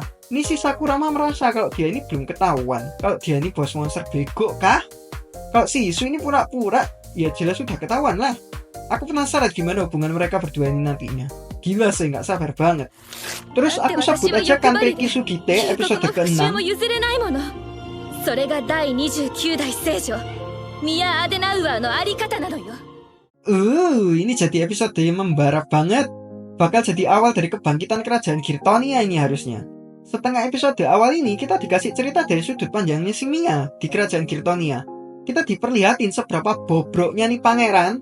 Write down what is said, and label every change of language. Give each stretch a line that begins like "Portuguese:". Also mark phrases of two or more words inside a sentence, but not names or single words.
Indonesian: Ini si Sakurama merasa kalau dia ini belum ketahuan kalau dia ini bos monster bego kah? Kalau si Isu ini pura-pura, ya jelas sudah ketahuan lah. Aku penasaran gimana hubungan mereka berdua ini nantinya. gila sih, nggak sabar banget. Terus aku sebut aja Kanri Kisugite episode ke-6.
Japanese: それが第29代聖女ミア・アデナウアーのあり方なのよ。
Indonesian: Ini jadi episode yang membara banget. Bakal jadi awal dari kebangkitan kerajaan Girtonia ini harusnya. Setengah episode awal ini kita dikasih cerita dari sudut pandangnya si Mia di kerajaan Girtonia. Kita diperlihatin seberapa bobroknya nih pangeran.